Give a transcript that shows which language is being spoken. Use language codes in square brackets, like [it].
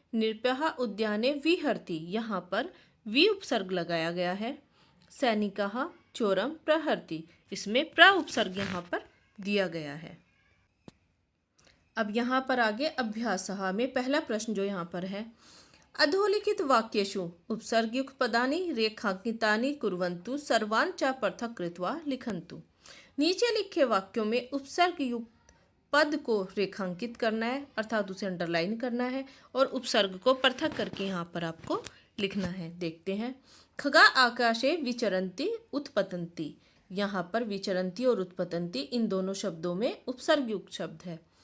[sa] नृपः उद्याने विहरति, [hi] यहाँ पर वि उपसर्ग लगाया गया है। [sa] सैनिकः चोरम प्रहरति, [hi] इसमें प्र उपसर्ग यहाँ पर दिया गया है। अब यहाँ पर आगे अभ्यासः में पहला प्रश्न जो यहाँ पर है। [sa] अधोलिखित वाक्येषु उपसर्गयुक्त पदानि रेखांकितानि कुर्वन्तु, सर्वान् च पृथक् कृत्वा लिखन्तु। [hi] नीचे लिखे वाक्यों में उपसर्ग युक्त पद को रेखांकित करना है, अर्थात उसे अंडरलाइन करना है और उपसर्ग को पृथक करके यहाँ पर आपको लिखना है। देखते हैं। [sa] खगा आकाशे विचरन्ति उत्पतन्ति, [hi] यहाँ पर विचरन्ति और उत्पतन्ति इन दोनों शब्दों में उपसर्ग युक्त शब्द है।